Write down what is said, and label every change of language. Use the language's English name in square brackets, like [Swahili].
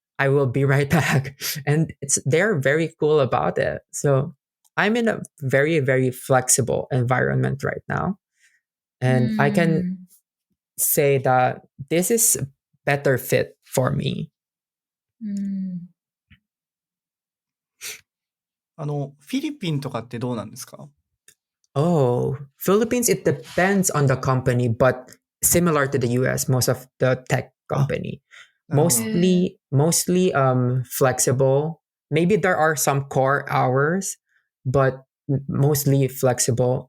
[English] I will be right back. And they're very cool about it. So I'm in a very, very flexible environment right now. And I can say that this is a better fit for me. [Japanese] フィリピンとかってどうなんですか？ [English] Oh, Philippines, it depends on the company, but similar to the US, most of the tech company. [Japanese] なるほど。 [English] Mostly flexible. Maybe there are some core hours, but mostly flexible.